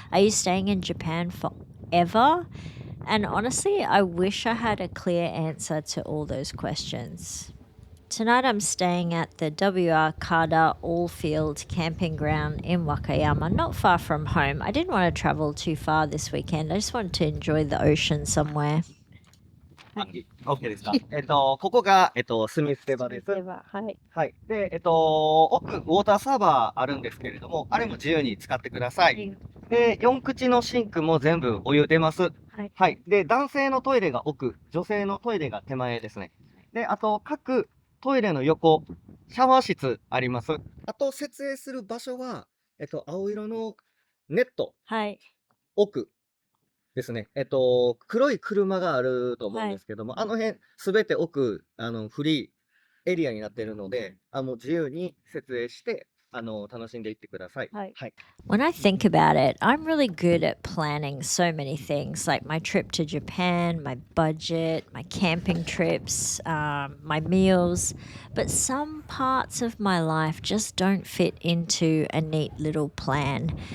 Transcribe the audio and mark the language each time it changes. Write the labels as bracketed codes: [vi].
[en] Are you staying in Japan forever? And honestly, I wish I had a clear answer to all those questions. Tonight I'm staying at the Wakayama all-field camping ground in Wakayama, not far from home. I didn't want to travel too far this weekend. I just wanted to enjoy the ocean somewhere. [ja] OK ですか。ここが、住み捨て場です。はい。はい。で、奥、ウォーターサーバーあるんですけれども、あれも自由に使ってください。で、4口のシンクも全部お湯出ます。はい。はい。で、男性のトイレが奥、女性のトイレが手前ですね。で、あと、各トイレの横、シャワー室あります。あと、設営する場所は、青色のネット、はい。奥ですね。黒い車があると思うんですけども、あの辺、すべて奥、フリーエリアになっているので、もう自由に設営して、楽しんでいってください。はい。はい。 [en] When I think about it, I'm really good at planning so many things, like my trip to Japan, my budget, my camping trips, my meals. But some parts of my life just don't fit into a neat little plan.